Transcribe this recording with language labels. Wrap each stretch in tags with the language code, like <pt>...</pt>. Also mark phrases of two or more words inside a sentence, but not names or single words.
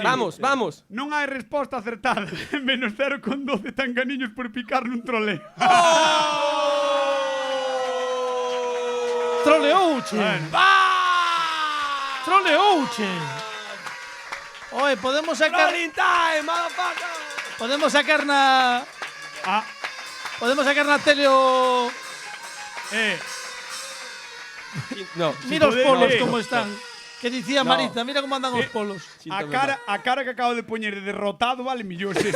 <gl>Vamos, vamos. Non hai resposta acertada. Menos 0,12 tanganiños por picar nun troleo. Troleouche. Bueno. Troleouche. Oye, podemos sacar...</gl> <en>Rolling time, motherfucker.</en> <gl>Podemos sacar na... Ah, Podemos sacar na tele o... No. Mira os poder, polos no. como están. Que dicía No. Marita, mira como andan os polos. a cara que acabo de poñer de derrotado vale millóns eso,</gl>